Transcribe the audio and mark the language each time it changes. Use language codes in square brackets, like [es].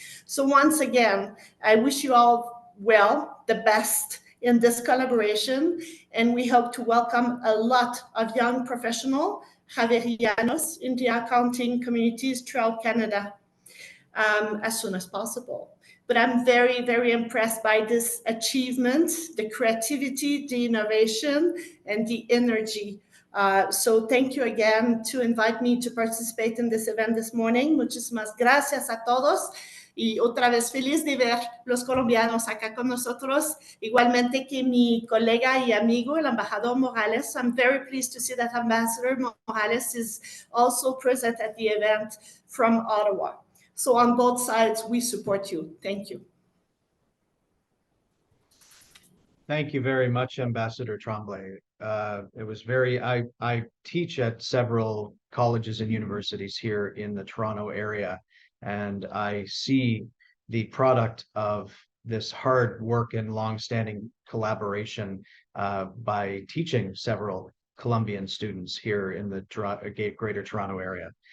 [en] So once again, I wish you all well, the best in this collaboration, and we hope to welcome a lot of young professional Javerianos in the accounting communities throughout Canada as soon as possible. But I'm very, very impressed by this achievement, the creativity, the innovation, and the energy. So thank you again to invite me to participate in this event this morning. [es] Muchísimas gracias a todos. Y otra vez feliz de ver los colombianos acá con nosotros, igualmente que mi colega y amigo, el embajador Morales. [en] I'm very pleased to see that Ambassador Morales is also present at the event from Ottawa. So on both sides, we support you. Thank you. Thank you very much, Ambassador Tremblay. It was I teach at several colleges and universities here in the Toronto area, and I see the product of this hard work and longstanding collaboration by teaching several Colombian students here in the Greater Toronto area.